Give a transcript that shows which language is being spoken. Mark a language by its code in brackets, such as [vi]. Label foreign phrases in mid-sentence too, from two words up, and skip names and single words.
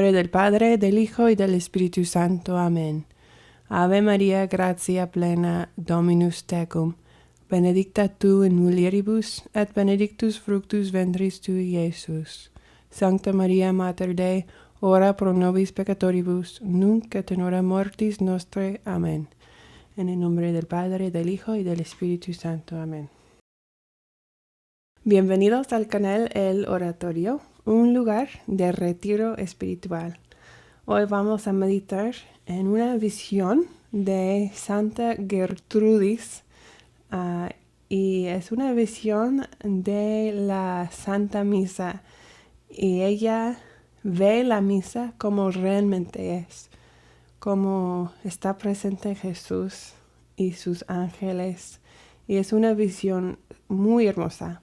[es] Padre, del Hijo y del Espíritu Santo. Amén. [la] Ave María, gratia plena, Dominus tecum, benedicta tu in mulieribus, et benedictus fructus ventris tui, Iesus. Sancta Maria, Mater Dei, ora pro nobis peccatoribus, nunc et in hora mortis nostrae. [es] Amén. En el nombre del Padre, del Hijo y del Espíritu Santo. Amén. Bienvenidos al canal El Oratorio, un lugar de retiro espiritual. Hoy vamos a meditar en una visión de Santa Gertrudis y es una visión de la Santa Misa y ella ve la misa como realmente es, como está presente Jesús y sus ángeles, y es una visión muy hermosa.